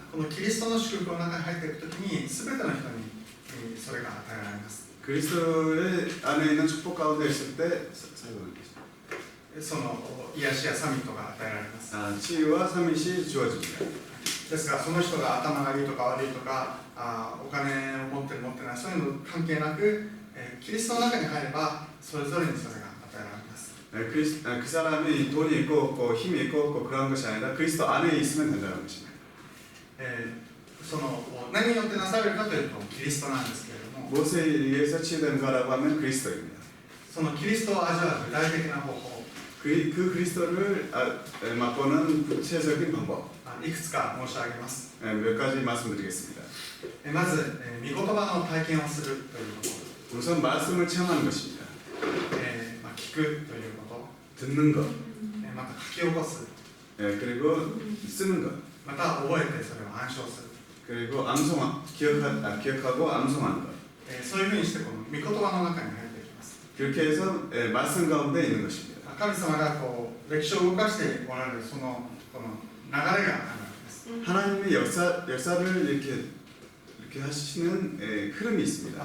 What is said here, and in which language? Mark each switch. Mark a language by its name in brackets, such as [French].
[Japanese] このキリストの祝福の中に入っていくときに全ての人にそれが与えられます。 [Korean] 그리스도의 안에 있는 축복 가운데 있을 때 사용하는 것입니다. [Japanese] その癒しやサミットが与えられます。 [Korean] 치유와 서밋이 주어집니다. [Japanese] ですがその人が頭がいいとか悪いとかお金を持ってる持ってないそういうの関係なく、キリストの中に入ればそれぞれにそれが与えられます。 [Korean] 그 사람이 돈이 있고 없고 힘이 있고 없고 그런 것이 아니라 그리스도 안에 있으면 된다는 것입니다. [Japanese] その何によってなされるかというとキリストなんですけれども、 [Korean] 무엇에 의해서 치유되는가라고 하면 그리스도입니다. [Japanese] そのキリストを味わう具体的な方法、 [Korean] 그 그리스도를 맛보는 구체적인 방법 [Japanese] いくつか申し上げます。 [Korean] 몇 가지 말씀드리겠습니다. [Japanese] まず、御言葉の体験をするというこ [Korean] 우선 말씀을 체험하는 것입니다. [Japanese] と、聞くというこ [Korean] 듣는 것, [Japanese] と、また書き起こす、 [Korean] 그리고 쓰는 것, [Japanese] また覚えてそれを暗唱する、 [Korean] 그리고 기억하고 암송하는 것. [Japanese] そういうふうにしてこの御言葉の中に入っていきます。 [Korean] 그렇게 해서 말씀 가운데 있는 것입니다. [Japanese] 神様が歴史を動かしておられるこの流れがあるわけです。 [Korean] 하나님의 역사를 이렇게 하시는 흐름이 있습니다.